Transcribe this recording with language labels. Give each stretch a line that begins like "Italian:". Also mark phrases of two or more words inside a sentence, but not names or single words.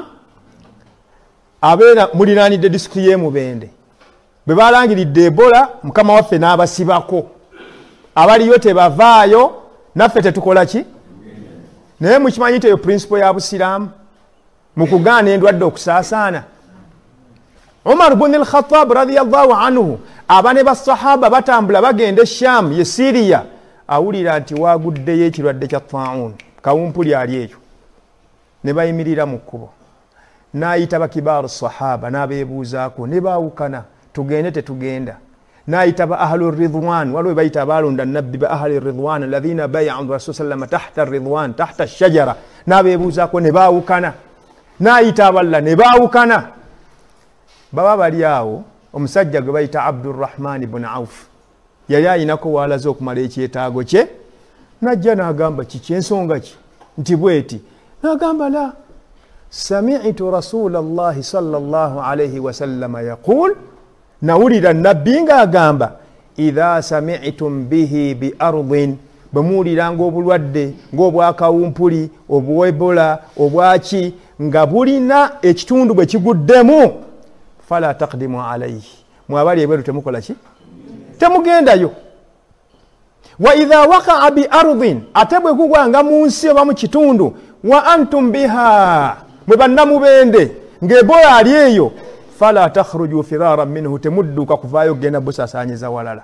Ganda: Abeera muliraanidde disitulikiti y'e Mubende. Bwe baalangiridde Ebola, Mukama waffe n'abasibako. Abaliyo tebavaayo, naffe tetukola ki? Naye mukimanyi nti eyo principle ya Busiraamu. mukugaana endwadde okusaasaana. Umar ibn al-Khattab
Arabic: رضي الله عنه
Ganda: abane basahaba batambula bagenda Sham ye Syria awulira nti waguddeyo ekirwadde kya taun kawumpuli ali ekyo ne bayimirira mu kkubo n'ayita bakibaaru sahaba n'abeebuuzaako ne baawukana tugende tetugenda n'ayita ba
Arabic: أهل رضوان
Ganda: waliwo bayita abalonda nabbi ba
Arabic: أهل الرضوان الذين بايعوا الرسول سلم تحت رضوان تحت شجرة
Ganda: n'abeebuuzaako ne baawukana n'ayita aballa ne baawukana baba bali awo omusajja gwe bayita Abdurrahman ibn Auf yali ayinako waalaze okumala ekyetaago kye najja n'agamba kiki ensonga ki nti bweti n'agamba
Arabic: لا سمعت رسول الله صلى الله عليه وسلم يقول
Ganda: nawulira nabbi ng'agamba
Arabic: إذا سمعتم به بأرض
Ganda: bwemuwuliranga obulwadde ng'obwakawumpuli obwebola obwaki nga bulina ekitundu bwe kiguddemu
Arabic: فلا تقدموا عليه
Ganda: mwabali ebweru temukola ki temugendayo.
Arabic: وإذا وقع بأرض
Ganda: atebwe kugwanga mu nsi oba mu kitundu
Arabic: وأنتم بها
Ganda: mwe bannamubende ng'ebola ali eyo
Arabic: فلا تخرجوا فرارا منه
Ganda: temudduka kuvaayo genda busasaanyiza walala.